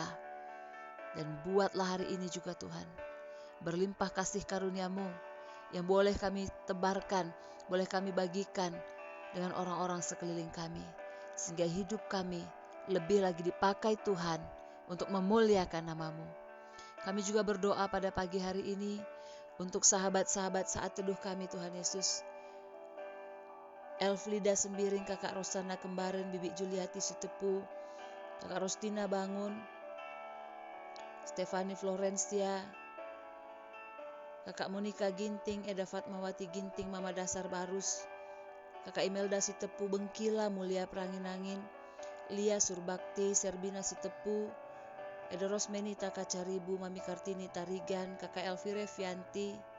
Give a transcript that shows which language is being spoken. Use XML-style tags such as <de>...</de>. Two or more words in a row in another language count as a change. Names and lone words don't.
<id>Dan buatlah hari ini juga Tuhan, berlimpah kasih karunia-Mu yang boleh kami tebarkan, boleh kami bagikan dengan orang-orang sekeliling kami. Sehingga hidup kami lebih lagi dipakai Tuhan untuk memuliakan nama-Mu. Kami juga berdoa pada pagi hari ini untuk sahabat-sahabat saat teduh kami Tuhan Yesus. Elflida Sembiring, Kakak Rosana Kembaren, Bibi Juliati Sitepu, Kakak Rostina Bangun, Stefani Florencia, Kakak Monika Ginting, Eda Fatmawati Ginting, Mama Dasar Barus, Kakak Imelda Sitepu Bengkila, Mulia Pranginangin, Lia Surbakti, Serbina Sitepu, Eda Rosmeni Taka Caribu, Mami Kartini Tarigan, Kakak Elvire Fianti,</id>